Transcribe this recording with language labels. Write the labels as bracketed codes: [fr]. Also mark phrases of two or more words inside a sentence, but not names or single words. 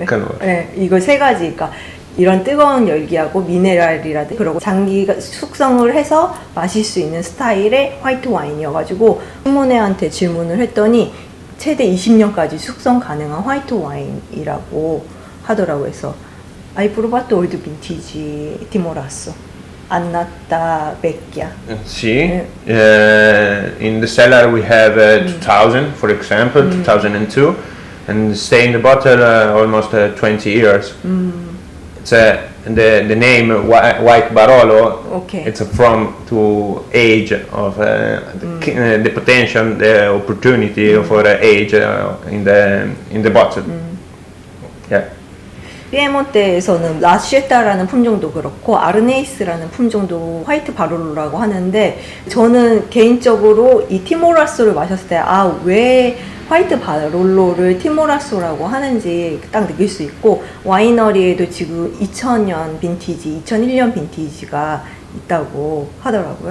[ko] 예, 이거 세 가지가 이런 뜨거운 열기하고 미네랄이라든지 그리고 장기 숙성을 해서 마실 수 있는 스타일의 화이트 와인이어가지고, 시모네한테 질문을 했더니 최대 20년까지 숙성 가능한 화이트 와인이라고 하더라고요. 그래서 [it] Hai provato old vintage Timorasso? Annata Vecchia. Sì, [en] in the cellar we have 2000, for example, 2002, and stay in the bottle almost 20 years. It's the name White Barolo. Okay. It's from to age of the potential, the opportunity for age in the bottle. Yeah. [ko] 피에몬테에서는 라시에타라는 품종도 그렇고 아르네이스라는 품종도 화이트 바롤로라고 하는데, 저는 개인적으로 이 티모라쏘를 마셨을 때 왜 화이트 바롤로를 티모라쏘라고 하는지 딱 느낄 수 있고, 와이너리에도 지금 2000년 빈티지, 2001년 빈티지가 있다고 하더라고요.